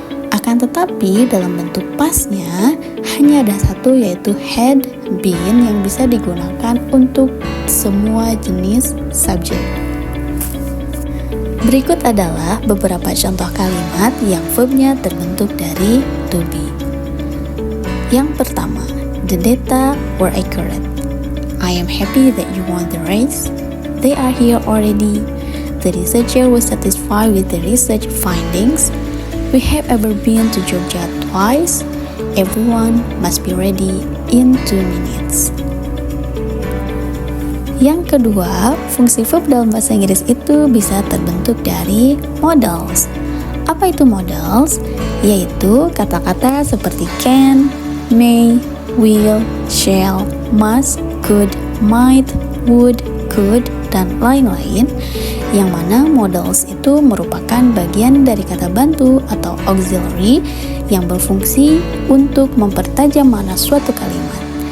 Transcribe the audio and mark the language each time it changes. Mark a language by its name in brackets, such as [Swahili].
[Indonesian] Akan tetapi dalam bentuk pastnya hanya ada satu, yaitu had been, yang bisa digunakan untuk semua jenis subjek. Berikut adalah beberapa contoh kalimat yang verbnya terbentuk dari to be. Yang pertama, [English] the data were accurate. I am happy that you won the race. They are here already. The researcher was satisfied with the research findings. We have ever been to Georgia twice. Everyone must be ready in 2 minutes. [Indonesian] Yang kedua, fungsi verb dalam bahasa Inggris itu bisa terbentuk dari modals. Apa itu modals? Yaitu kata-kata seperti can, may, will, shall, must, could, might, would, could, dan lain-lain, yang mana modals itu merupakan bagian dari kata bantu atau auxiliary yang berfungsi untuk mempertajam makna suatu kalimat.